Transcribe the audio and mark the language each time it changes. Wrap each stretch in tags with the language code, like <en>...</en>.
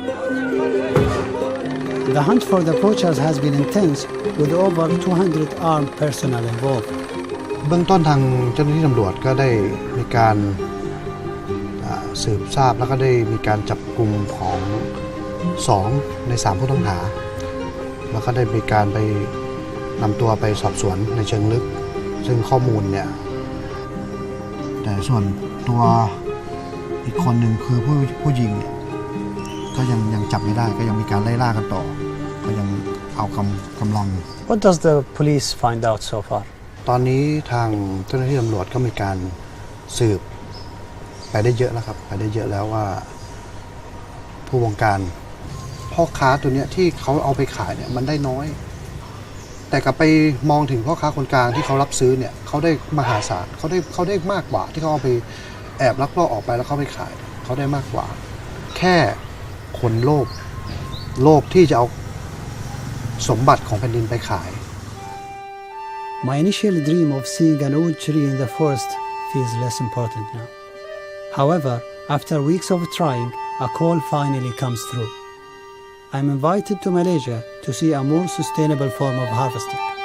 <en>hunt for the poachers has been intense, with over 200 armed personnel involved.</en> <th>เบื้องต้นทางเจ้าหน้าที่ตำรวจก็ได้มีการสืบทราบแล้วก็ได้มีการจับกลุ่มของ2ใน3ผู้ต้องหาแล้วก็ได้มีการไปนำตัวไปสอบสวนในเชิงลึกซึ่งข้อมูลเนี่ยแต่ส่วนตัวอีกคนหนึ่งคือผู้ยิงเนี่ยก็ยังจับไม่ได้ก็ยังมีการไล่ล่ากันต่อก็ยังเอากำลัง</th> <en>What does the police find out so far?</en> <th>ตอนนี้ทางเจ้าหน้าที่ตำรวจก็มีการสืบไปได้เยอะแล้วครับไปได้เยอะแล้วว่าผู้วงการพ่อค้าตัวเนี้ยที่เขาเอาไปขายเนี่ยมันได้น้อยแต่กลับไปมองถึงพ่อค้าคนกลางที่เขารับซื้อเนี่ยเขาได้มหาศาลเขาได้มากกว่าที่เขาเอาไปแอบลักลอบออกไปแล้วเขาไปขายเขาได้มากกว่าแค่คนโลภที่จะเอาสมบัติของแผ่นดินไปขาย</th> <en>My initial dream of seeing an oud tree in the forest feels less important now. However, after weeks of trying, a call finally comes through. I'm invited to Malaysia to see a more sustainable form of harvesting.</en>